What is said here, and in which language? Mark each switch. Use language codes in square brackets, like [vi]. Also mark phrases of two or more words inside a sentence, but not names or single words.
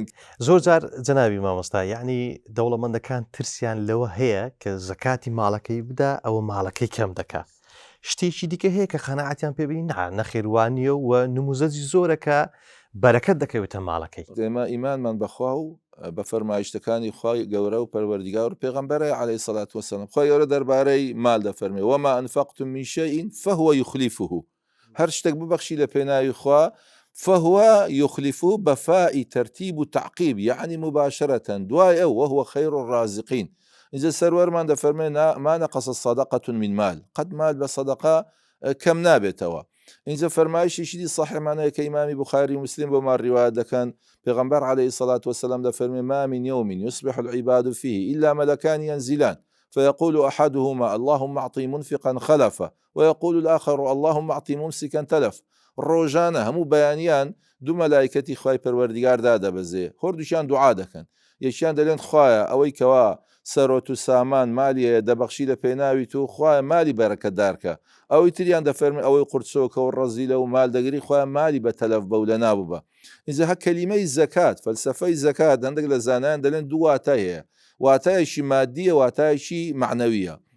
[ckb] زۆر جار جەنابی مامۆستا یعنی دەوڵەمەندەکان ترسیان لەوە هەیە کە زەکاتی ماڵەکەی بدا ئەوە ماڵەکەی کەم دەکات شتێکی دیکە هەیە کە خەناعەتیان پێبینی نەخێوانیە و نموزەجی زۆرەکە بەرەکەت دەکەوێتە ماڵەکەی ئێمە ئیمانمان بەخوا و بە فەرمایشتەکانی خوای گەورە و پەروەردیگار و پێغەمبەرە عەلەیهی سەڵات وەسەلام خوای گەورە دەربارەی مال دەفەرمێ [ar] وما أنفقتم من شيء فهو يخلفه [ckb] هەر شتێک ببەخشی لە پێناوی خوا [ar] فهو يخلفه بفاء ترتيب تعقيب يعني مباشرة [ckb] دوای ئەو [ar] وهو خير الرازقين [ckb] اینجا سەروەرمان دەفەرمێ [ar] ما نقص صدقة من مال [ckb] قد مال بە صدقة کەم نابێتەوە اینجا فەرمایشێکی دی صحیحمانەیە کە ئیمامی بوخاری و مسلم بۆمان ڕیوایەت دەکەن پێغەمبەر عەلەیهی سەڵات وەسەلام دەفەرمێ ما من يوم يصبح العباد فيه إلا ملكان ينزلان فيقول أحدهما اللهم أعطي منفقا خلفا [ar] ويقول الآخر اللهم أعطي ممسكا تلف [ckb] ڕۆژانە هەموو بەیانیان دوو مەلایکەتی خوای پەروەردیگار دادەبەزێ هەردووشیان دوعا دەکەن یەکیان دەڵێن خوایە ئەوەی کەوا سەرۆت و سامان مالیە دەبەخشی لە پێناوی تو خوایە مالی بەرەکەتدارکە ئەوەی تریان دەفەرمێ ئەوەی قورچۆکە و ڕەزیلە و مال دەگری خوایە مالی بە تەلەف بە و لە نابووبە ئینجا هە کەلیمەی زەکات فەلسەفەی زەکات هەندێک لە زانایان دەڵێن دوو واتە هەیە واتایەکی مادیە واتایەکی معنەویە